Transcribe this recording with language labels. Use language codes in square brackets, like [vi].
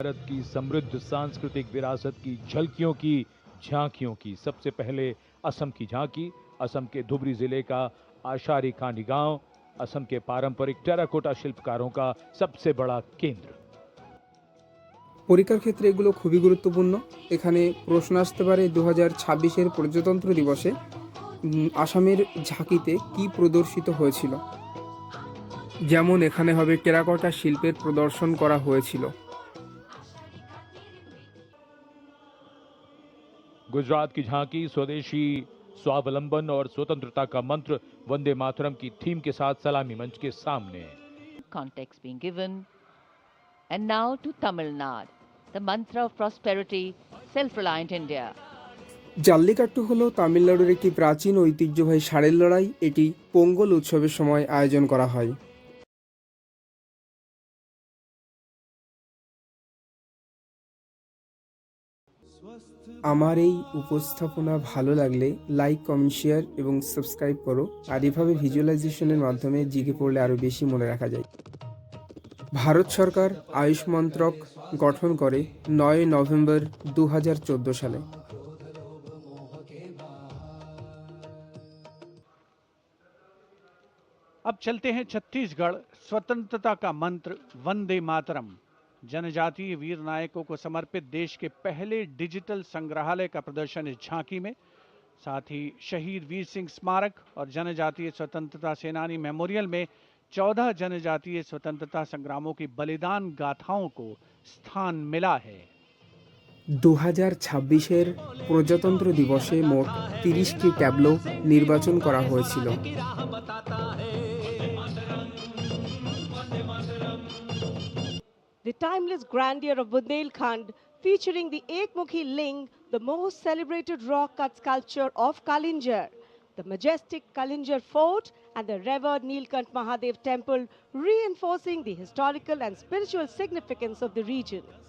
[hi] भारत की समृद्ध सांस्कृतिक विरासत की झलकियों की झांकियों की सबसे पहले असम की झांकी, असम के धुबरी जिले का आशारी कांडी गांव, असम के पारंपरिक टेराकोटा शिल्पकारों का सबसे बड़ा केंद्र। [bn] পরীক্ষার ক্ষেত্রে এগুলো খুবই গুরুত্বপূর্ণ। এখানে প্রশ্ন আসতে পারে 2026-এর প্রজাতন্ত্র দিবসে আসামের ঝাঁকিতে কি প্রদর্শিত হয়েছিল। যেমন এখানে হবে টেরাকোটা শিল্পের প্রদর্শন করা হয়েছিল। [hi] गुजरात की झांकी स्वदेशी स्वावलंबन और स्वतंत्रता का मंत्र वंदे मातरम की थीम के साथ सलामी मंच के सामने। [en] Context being given. And now to Tamil Nadu, the mantra of prosperity, self-reliant India. [bn] Jallikattu হলো তামিলনাড়ুর একটি প্রাচীন ঐতিহ্যবাহী ষাঁড়ের লড়াই। এটি পোঙ্গল উৎসবের সময় আয়োজন করা হয়। আমার এই উপস্থাপনা ভালো লাগলে লাইক, কমেন্ট, শেয়ার এবং সাবস্ক্রাইব করো। আর এভাবে ভিজুয়ালাইজেশনের মাধ্যমে জিকে পড়লে আরও বেশি মনে রাখা যায়। ভারত সরকার আয়ুষ মন্ত্রক গঠন করে 9 নভেম্বর 2014 সালে। [hi] अब चलते हैं छत्तीसगढ़। स्वतंत्रता का मंत्र वंदे मातरम जनजातीय वीर नायकों को समर्पित देश के पहले डिजिटल संग्रहालय का प्रदर्शन इस झांकी में, साथ ही शहीद वीर सिंह स्मारक और जनजातीय स्वतंत्रता सेनानी मेमोरियल में 14 जनजातीय स्वतंत्रता संग्रामों की बलिदान गाथाओं को स्थान मिला है। [bn] 2026-এর প্রজাতন্ত্র দিবসে মোট 30টি ট্যাবলো নির্বাচন করা হয়েছিল। [en] The timeless grandeur of Bundelkhand, featuring the Ekmukhi Ling, the most celebrated rock cut sculpture of Kalinjar, the majestic Kalinjar Fort, and the revered Nilkant Mahadev Temple, reinforcing the historical and spiritual significance of the region.